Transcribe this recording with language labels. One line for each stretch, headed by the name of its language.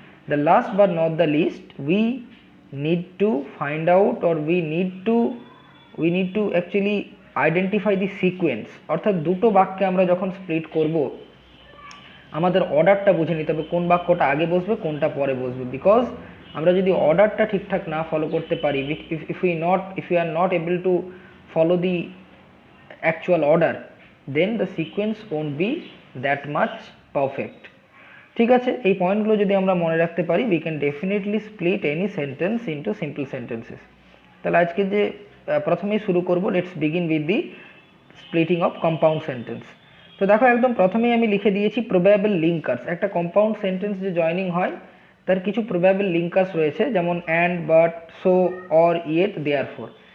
English: The last but not the least, we need to find out or we need to actually identify the sequence,
Bangla: অর্থাৎ দুটো বাক্যে আমরা যখন split করব আমাদের অর্ডারটা বুঝে নিতে হবে কোন বাক্যটা আগে বসবে কোনটা পরে বসবে। বিকজ আমরা যদি অর্ডারটা ঠিকঠাক না ফলো করতে পারি,
English: if we are not able to follow the actual order, then the sequence won't be that much perfect.
Bangla: ঠিক আছে, এই পয়েন্টগুলো যদি আমরা মনে রাখতে পারি,
English: we can definitely split any sentence into simple sentences.
Bangla: তাহলে আজকে যে প্রথমেই শুরু করব,
English: Let's begin with the splitting of compound sentence.
Bangla: তো দেখো একদম প্রথমেই আমি লিখে দিয়েছি প্রবাবল লিঙ্কার্স। একটা কম্পাউন্ড সেন্টেন্স যে জয়নিং হয় তার কিছু প্রবাবল লিঙ্কার্স রয়েছে, যেমন and, but, so, or, yet, therefore.